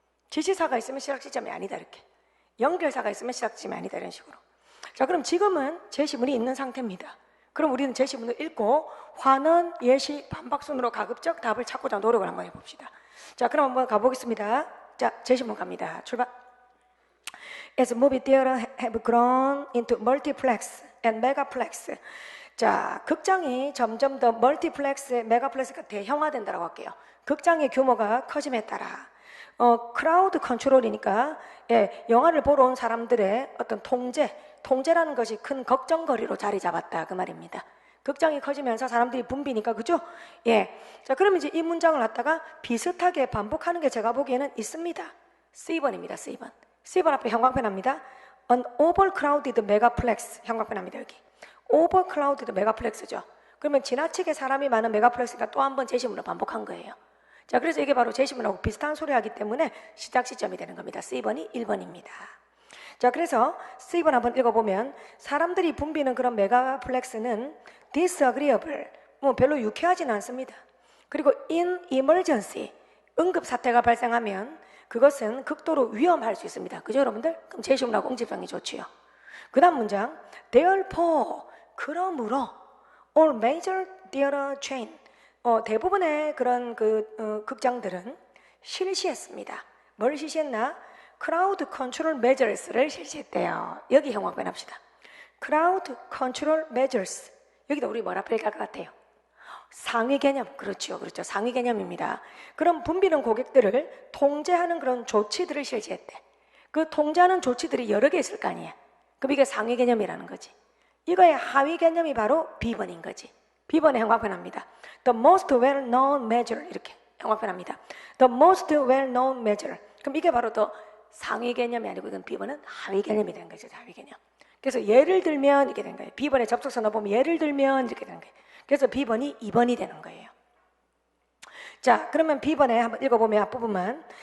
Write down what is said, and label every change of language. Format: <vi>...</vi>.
<ko>지시사가 있으면 시작 시점이 아니다 이렇게. 연결사가 있으면 시작 시점이 아니다 이런 식으로. 자, 그럼 지금은 제시문이 있는 상태입니다. 그럼 우리는 제시문을 읽고 환원, 예시, 반박 순으로 가급적 답을 찾고자 노력을 한번 해봅시다. 자, 그럼 한번 가보겠습니다. 자, 제시문 갑니다. 출발.</ko> <en>As movie theater have grown into multiplex and megaplex.</en> <ko>자, 극장이 점점 더 멀티플렉스, 메가플렉스가 대형화된다고 할게요. 극장의 규모가 커짐에 따라 크라우드 컨트롤이니까 영화를 보러 온 사람들의 어떤 통제라는 것이 큰 걱정거리로 자리 잡았다 그 말입니다. 극장이 커지면서 사람들이 붐비니까 그죠? 자, 그러면 이제 이 문장을 갖다가 비슷하게 반복하는 게 제가 보기에는 있습니다. C번입니다. C번. C번 앞에 형광펜합니다.</ko> <en>An overcrowded megaplex</en> <ko>형광펜합니다. 여기.</ko> <en>overcrowded megapplex죠.</en> <ko>그러면 지나치게 사람이 많은 메가플렉스가 또 한 번 제시문을 반복한 거예요. 자, 그래서 이게 바로 제시문하고 비슷한 소리 하기 때문에 시작 시점이 되는 겁니다. C번이 1번입니다. 자, 그래서 C번 한번 읽어보면 사람들이 붐비는 그런 메가플렉스는 disagreeable, 별로 유쾌하지는 않습니다. 그리고</ko> <en>in emergency,</en> <ko>응급사태가 발생하면 그것은 극도로 위험할 수 있습니다. 그죠 여러분들? 그럼 제시문하고 응집성이 좋지요. 그 다음 문장 therefore, 그러므로</ko> <en>all major theater chain,</en> <ko>대부분의 그런 극장들은 실시했습니다. 뭘 실시했나?</ko> <en>crowd control measures를</en> <ko>실시했대요. 여기 형광펜 합시다.</ko> <en>crowd control measures,</en> <ko>여기도 우리 뭐라 표현할 것 같아요? 상위 개념. 그렇죠. 그렇죠. 상위 개념입니다. 그럼 분비는 고객들을 통제하는 그런 조치들을 실시했대. 그 통제하는 조치들이 여러 개 있을 거 아니야. 그럼 이게 상위 개념이라는 거지. 이거의 하위 개념이 바로 B번인 거지. B번에 형광펜합니다.</ko> <en>The most well-known measure</en> <ko>이렇게 형광펜합니다.</ko> <en>The most well-known measure.</en> <ko>그럼 이게 바로 더 상위 개념이 아니고 이건 B번은 하위 개념이 되는 거죠. 하위 개념. 그래서 예를 들면 이렇게 되는 거예요. B번에 접속사 넣어보면 예를 들면 이렇게 되는 거예요. 그래서 B번이 2번이 되는 거예요. 자, 그러면 B번에 한번 읽어보면 앞부분만.</ko>